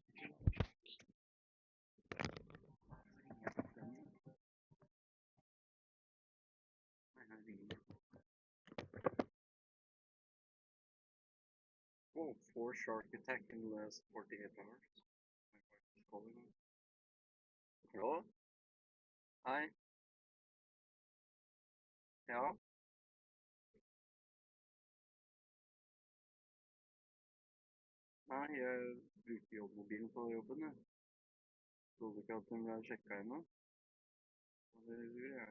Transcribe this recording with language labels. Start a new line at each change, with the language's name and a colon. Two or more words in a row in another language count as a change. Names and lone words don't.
English: Oh, 4 shark attack in the last 48 hours. My wife is calling me. Hello? Hi?
Norwegian: Ja? Nei, jeg bruker jobbmobilen på jobben, jeg. Trodde ikke at den ble sjekka ennå. Og det lurer jeg.